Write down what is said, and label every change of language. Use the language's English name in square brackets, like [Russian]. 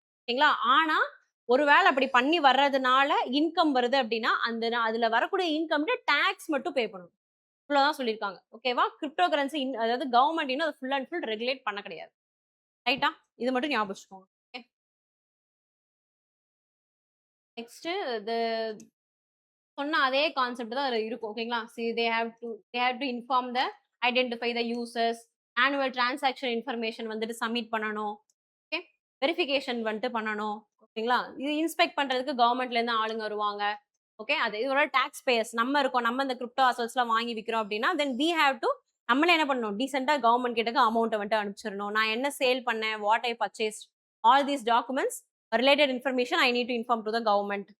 [Tamil] ஓகேங்களா, ஆனா ஒருவேளை அப்படி பண்ணி வர்றதுனால இன்கம் வருது அப்படின்னா அந்த அதுல வரக்கூடிய இன்கம்க்கு டாக்ஸ் மட்டும் பே பண்ணணும். இவ்வளவுதான் சொல்லியிருக்காங்க. ஓகேவா, கிரிப்டோ கரன்சி அதாவது கவர்மெண்ட் இன்னும் ஃபுல் அண்ட் ஃபுல் ரெகுலேட் பண்ண கிடையாது. ரைட்டா, இது மட்டும் ஞாபகம் வச்சுக்கோங்க. நெக்ஸ்ட் இது சொன்ன அதே கான்செப்ட் தான் அதுல இருக்கும். ஓகேங்களா, [English] see they have to inform the identify the users, annual transaction information [Tamil] வந்துட்டு சப்மிட் பண்ணணும். ஓகே, வெரிஃபிகேஷன் வந்துட்டு பண்ணணும். ஓகேங்களா, இது இன்ஸ்பெக்ட் பண்றதுக்கு கவர்மெண்ட்ல இருந்து ஆளுங்க வருவாங்க. ஓகே, அது இதோட டாக்ஸ் பேயர்ஸ் நம்ம இருக்கோம். நம்ம இந்த கிரிப்டோ அசட்ஸ்லாம் வாங்கி விக்கிறோம் அப்படின்னா [English] then we have to [Tamil] நம்மளே என்ன பண்ணணும், டீசெண்டா கவர்மெண்ட் கிட்ட அமௌண்ட்டை வந்துட்டு அனுப்பிச்சிடணும். நான் என்ன சேல் பண்ணேன், [English] What I purchase, all these documents related information I need to inform to the government.